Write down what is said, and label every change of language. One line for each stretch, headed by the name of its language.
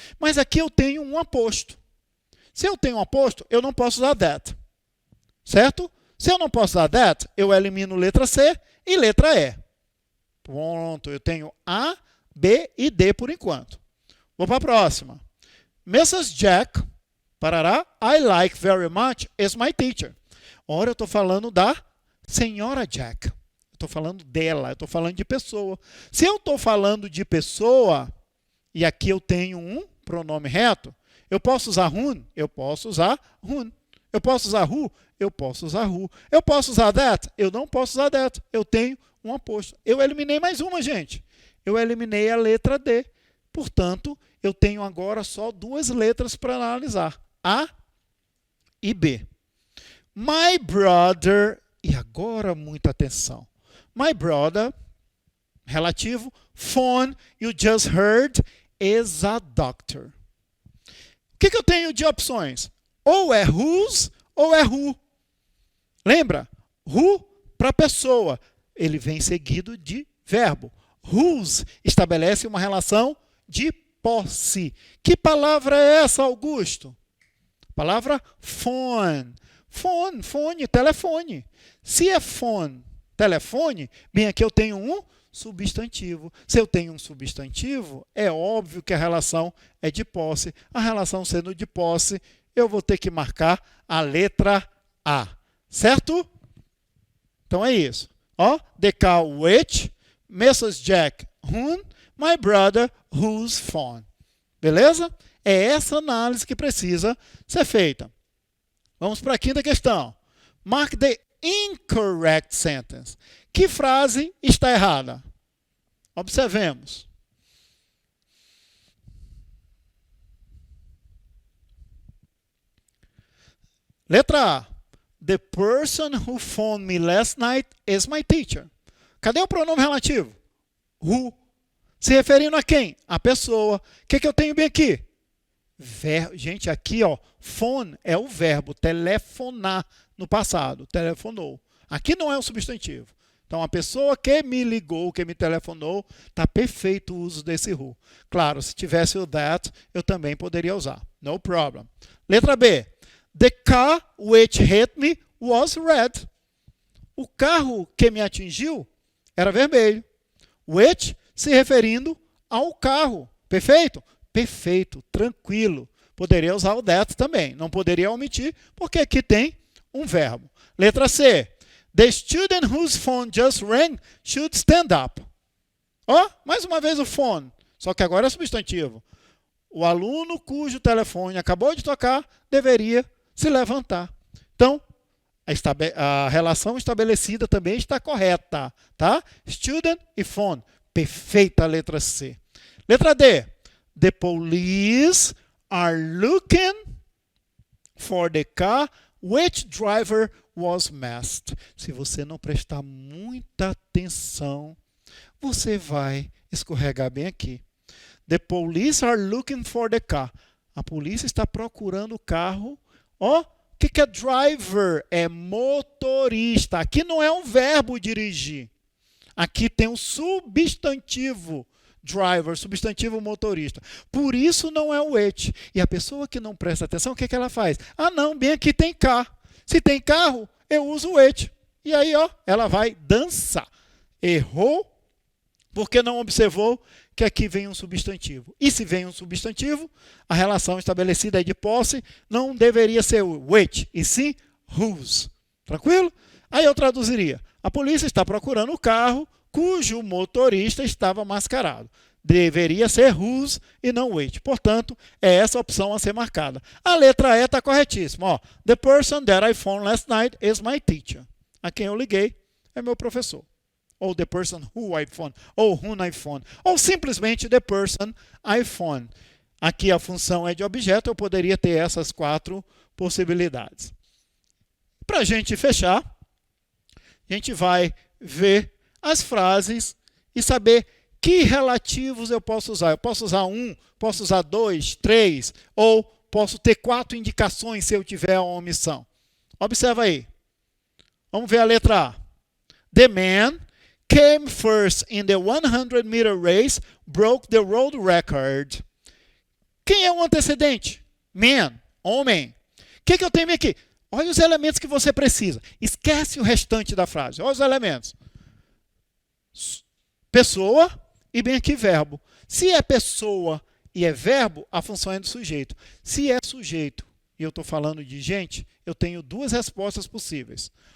Portuguese: Mas aqui eu tenho um aposto. Se eu tenho um aposto, eu não posso usar that. Certo? Se eu não posso usar that, eu elimino letra C e letra E. Pronto, eu tenho A, B e D por enquanto. Vou para a próxima. Mrs.
English: Jack, parará, I like very much, is my teacher.
Portuguese: Ora, eu estou falando da senhora Jack. Estou falando dela, eu estou falando de pessoa. Se eu estou falando de pessoa, e aqui eu tenho um pronome reto, eu posso usar whom? Eu posso usar whom. Eu posso usar who? Eu posso usar who. Eu posso usar that? Eu não posso usar that. Eu tenho um aposto. Eu eliminei mais uma, gente. eu eliminei a letra D. Portanto, eu tenho agora só duas letras para analisar, A e B.
English: My brother,
Portuguese: e agora muita atenção.
English: My brother,
Portuguese: relativo,
English: phone, you just heard, is a doctor.
Portuguese: O que eu tenho de opções? Ou é whose ou é who. Lembra? Who para pessoa. Ele vem seguido de verbo. Whose estabelece uma relação de posse. Que palavra é essa, Augusto? Palavra phone. Phone, fone, telefone. Se é phone, telefone, bem aqui eu tenho um substantivo. Se eu tenho um substantivo, é óbvio que a relação é de posse. A relação sendo de posse, eu vou ter que marcar a letra A. Certo? Então é isso. Ó,
English: the car which,
Portuguese: Mrs.
English: Jack whom, my brother whose phone.
Portuguese: Beleza? É essa análise que precisa ser feita. Vamos para a quinta questão.
English: Mark the incorrect sentence.
Portuguese: Que frase está errada? Observemos. Letra A.
English: The person who phoned me last night is my teacher.
Portuguese: Cadê o pronome relativo? Who. Se referindo a quem? A pessoa. O que eu tenho bem aqui? Gente, aqui, ó, phone é o verbo telefonar no passado, telefonou. Aqui não é um substantivo. Então, a pessoa que me ligou, que me telefonou, está perfeito o uso desse who. Claro, se tivesse o that, eu também poderia usar.
English: No problem.
Portuguese: Letra B.
English: The car which hit me was red.
Portuguese: O carro que me atingiu era vermelho. Which se referindo ao carro. Perfeito? Perfeito, tranquilo. Poderia usar o that também. Não poderia omitir, porque aqui tem um verbo. Letra C.
English: The student whose phone just rang should stand up.
Portuguese: Ó, mais uma vez o phone. Só que agora é substantivo. O aluno cujo telefone acabou de tocar deveria se levantar. Então, a relação estabelecida também está correta. Tá? Student e phone. Perfeita a letra C. Letra D.
English: The police are looking for the car which driver was masked.
Portuguese: Se você não prestar muita atenção, você vai escorregar bem aqui.
English: The police are looking for the car.
Portuguese: A polícia está procurando o carro. Ó, o que é driver? É motorista. Aqui não é um verbo dirigir. Aqui tem um substantivo. Driver, substantivo motorista. Por isso não é o it. E a pessoa que não presta atenção, o que ela faz? Ah, não, bem aqui tem carro. Se tem carro, eu uso o it. E aí, ó, ela vai dançar. Errou porque não observou que aqui vem um substantivo. E se vem um substantivo, a relação estabelecida é de posse, não deveria ser o which, e sim whose. Tranquilo? Aí eu traduziria. A polícia está procurando o carro cujo motorista estava mascarado. Deveria ser whose e não which. Portanto, é essa a opção a ser marcada. A letra E está corretíssima.
English: Ó, the person that I phoned last night is my teacher.
Portuguese: A quem eu liguei é meu professor.
English: Ou the person who I phoned. Ou whom I phoned.
Portuguese: Ou simplesmente
English: the person I phoned.
Portuguese: Aqui a função é de objeto, eu poderia ter essas quatro possibilidades. Para a gente fechar, a gente vai ver as frases e saber que relativos eu posso usar. Eu posso usar um, posso usar dois, três, ou posso ter quatro indicações se eu tiver uma omissão. Observa aí. Vamos ver a letra A.
English: The man came first in the 100-meter race, broke the world record.
Portuguese: Quem é o antecedente? Man, homem. O que eu tenho aqui? Olha os elementos que você precisa. Esquece o restante da frase. Olha os elementos. Pessoa e bem aqui verbo. Se é pessoa e é verbo, a função é do sujeito. Se é sujeito e eu estou falando de gente, eu tenho duas respostas possíveis.